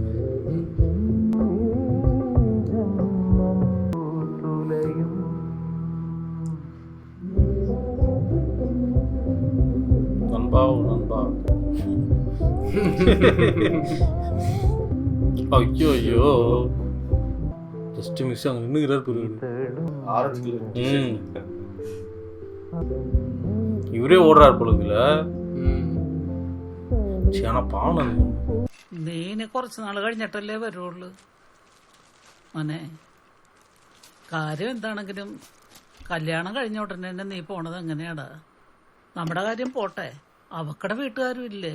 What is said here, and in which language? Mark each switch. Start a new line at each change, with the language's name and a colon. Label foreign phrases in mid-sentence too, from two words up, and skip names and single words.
Tamil: நண்பா நண்பா. ஐயோ ஐயோ,
English: just miss
Tamil: அங்கே நின்றுகிறார் இவரே ஓடுறாரு பொழுதுல.
Malayalam: നീന് കുറച്ച് നാൾ കഴിഞ്ഞിട്ടല്ലേ വരുള്ളൂ മോനെ. കാര്യം എന്താണെങ്കിലും കല്യാണം കഴിഞ്ഞ ഉടനെ തന്നെ നീ പോണത് എങ്ങനെയാടാ? നമ്മുടെ കാര്യം പോട്ടെ, അവക്കടെ വീട്ടുകാരും ഇല്ലേ?